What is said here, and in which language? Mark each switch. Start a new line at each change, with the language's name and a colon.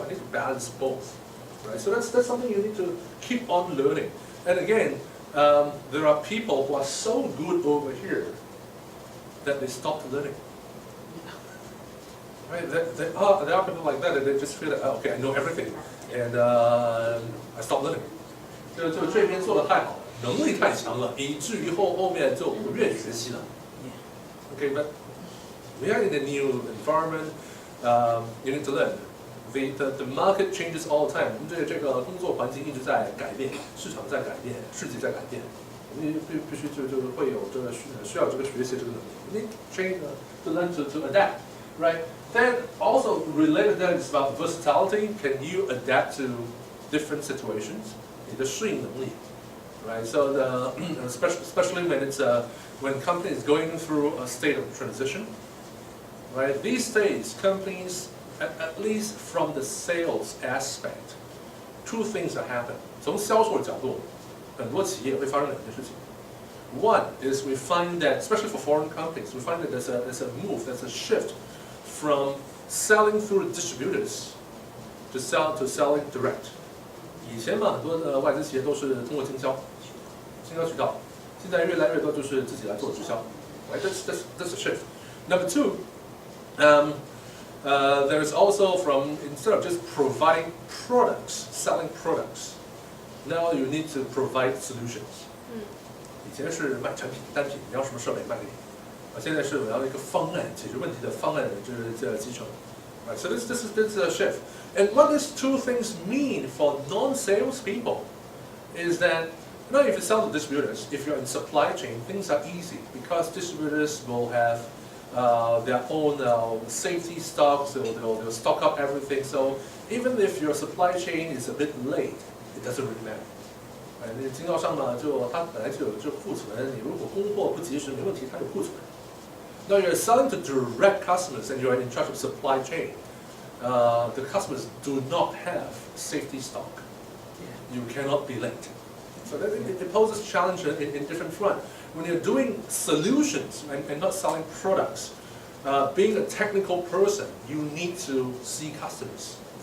English: I need to balance both. Right? So that's something you need to keep on learning. And again, there are people who are so good over here that they stop learning. Right? There are people like that, and they just feel that, okay, I know everything, and I stop learning.
Chinese: 就这边做得太好了，能力太强了，以至于后面就不愿意学习了。
English: Okay, but we are in a new environment. You need to learn. The market changes all the time.
Chinese: 这个工作环境一直在改变，市场在改变，世界在改变。你必须就会有这个需要这个学习这个能力。
English: You need train to learn to adapt, right? Then also related to that is about versatility. Can you adapt to different situations?
Chinese: 你的适应能力 right?
English: So especially when it's when company is going through a state of transition, right? These days, companies, at least from the sales aspect, two things that happen.
Chinese: 从销售的角度，很多企业会发生两件事情。
English: One is we find that, especially for foreign companies, we find that there's a move, there's a shift from selling through distributors to selling direct.
Chinese: 以前嘛，很多的外资企业都是通过经销渠道，现在越来越多就是自己来做直销。
English: Right? That's a shift. Number two, there's also from, instead of just providing products, selling products, now you need to provide solutions.
Chinese: 以前是卖产品单品，你要什么设备卖给你，现在是我要一个方案，解决问题的方案这基础。
English: Right, so this is a shift. And what these two things mean for non-sales people is that, if you sell to distributors, if you're in supply chain, things are easy because distributors will have their own safety stocks, they'll stock up everything. So even if your supply chain is a bit late, it doesn't really matter.
Chinese: 你经销商嘛，它本来就有这库存，你如果供货不及时，没问题，它有库存。
English: Now you're selling to direct customers and you're in charge of supply chain. The customers do not have safety stock. You cannot be late. So that it poses challenge in different front. When you're doing solutions and not selling products, being a technical person, you need to see customers.